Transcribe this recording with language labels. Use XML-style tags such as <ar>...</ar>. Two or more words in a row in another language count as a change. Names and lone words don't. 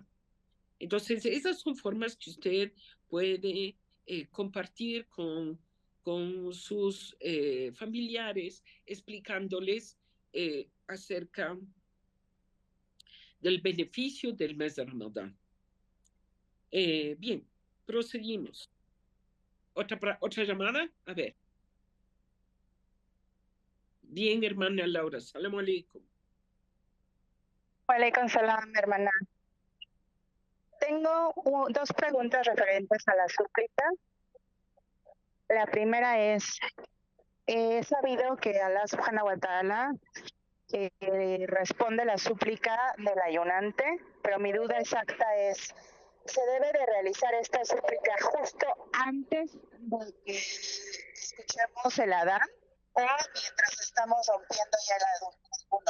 <es>Entonces, esas son formas que usted puede compartir con sus familiares, explicándoles acerca del beneficio del mes de Ramadán. Bien, proseguimos. ¿Otra llamada? A ver. Bien, hermana Laura.</es> <ar>سلام عليكم. وعليكم السلام,</ar> <es>hermana. Tengo dos preguntas referentes a la súplica. La primera es, he sabido que Allah</es> <ar>سبحانه وتعالى</ar> <es>responde la súplica del ayunante, pero mi duda exacta es, ¿se debe de realizar esta súplica justo antes de que escuchemos el adán o mientras estamos rompiendo ya el ayuno?</es>